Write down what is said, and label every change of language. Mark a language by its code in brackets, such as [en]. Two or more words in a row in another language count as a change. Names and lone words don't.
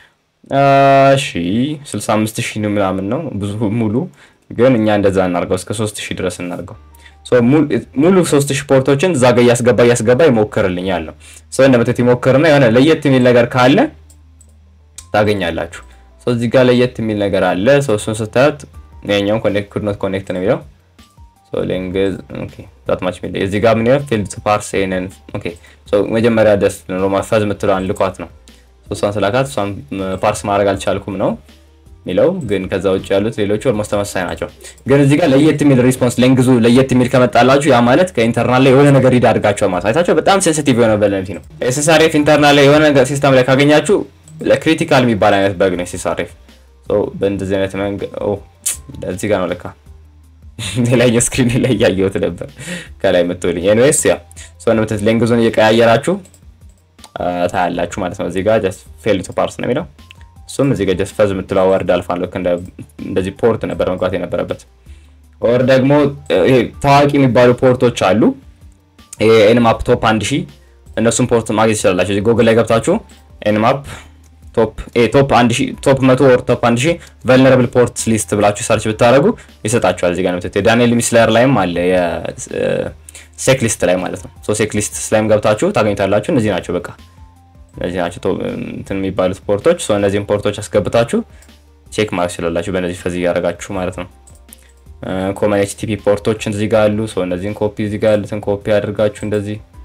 [am] እሺ 65000 ነው ምናምን ነው ብዙ ሙሉ ግን እኛ እንደዛ እናርገው እስከ 3000 ድረስ እናርገው ሶ ሙሉ 3000 ፖርቶችን እዛ ጋር ያስገባ ይሞክርልኛል ነው ሶ እንደምትት ይሞክርና የሆነ ለየት የሚል ነገር ካለ ታገኛላችሁ ሶ እዚህ ጋር ለየት የሚል ነገር አለ ሶ እሱን ስታዩት ነኛው [en] could not connect [am] ነው የሚለው [en] so length okay that much [am] ሚል እዚህ ጋር ምን ይላል [en] field to parse in okay so [am] መጀመሪያ ደስ ነው ማፋዝ የምትለዋን ልኳት ነው ሶ እሷን ስላካት እሷን ፓርስ ማድረግ አልቻልኩም ነው ሚለው ግን ከዛ ውጭ ያሉት ሌሎች ኦልሞስት ተመሳሳይ ናቸው ግን እዚህ ጋር ለየት የሚል ሪስፖንስ ሌንግዙ ለየት የሚል ከመጣላችሁ ያ ማለት ከኢንተርናል ላይ የሆነ ነገር ሪድ አድርጋችሁ ማለት አይታችሁ በጣም ሴንሲቲቭ የሆነ ቨልነራቢሊቲ ነው SSRF ኢንተርናል ላይ የሆነ ነገር ሲስተም ላይ ካገኛችሁ ለክሪቲካል የሚባል አይነት በግ ነው SSRF ሶ በእንደዚህ አይነት መንገድ እዚህ ጋር ነው ለካ ሌላኛ ስክሪን ላይ ያያዩት ነበር ከላይ መጥቶልኝ ኤኒዌይስ ያ ሶ እንደምትት ሌንግዙን እየቀያየራችሁ ታያላችሁ ማለት ነው እዚህ ጋር [en] just fail to parse [am] ነው የሚለው ሶም እዚህ ጋር just ፈዝ የምትለው ወርድ አልፋን ልክ እንደዚህ ፖርት ነበር መግባት የነበረበት ኦር ደግሞ ይሄ ታዋቂ የሚባሉ ፖርቶች አሉ ይሄ [en] nmap top 1000 እነሱን ፖርት ማግኘት ይችላልላችሁ እዚህ ጎግል ላይ ገብታችሁ nmap top 1000 top 100 or top 1000 vulnerable ports list [am] ብላችሁ ሰርች ብታረጉ ይሰጣችኋል እዚህ ጋር ነው ዳንኤል ሚስለር ላይም አለ የሴክ ሊስት ላይ ማለት ነው ሶ ሴክ ሊስት ላይም ገብታችሁ ታገኙታላችሁ እነዚህ ናቸው በቃ እነዚህ ናቸው እንትን የሚባሉት ፖርቶች ሶ እነዚህን ፖርቶች አስገብታችሁ ቼክ ማድረግ ይችላልላችሁ በእነዚህ ፈዝ ያደርጋችሁ ማለት ነው ኮመን HTTP ፖርቶች እዚህ ጋር አሉ ሶ እነዚህን ኮፒ እዚህ ጋር ያሉትን ኮፒ አድርጋችሁ እንደዚህ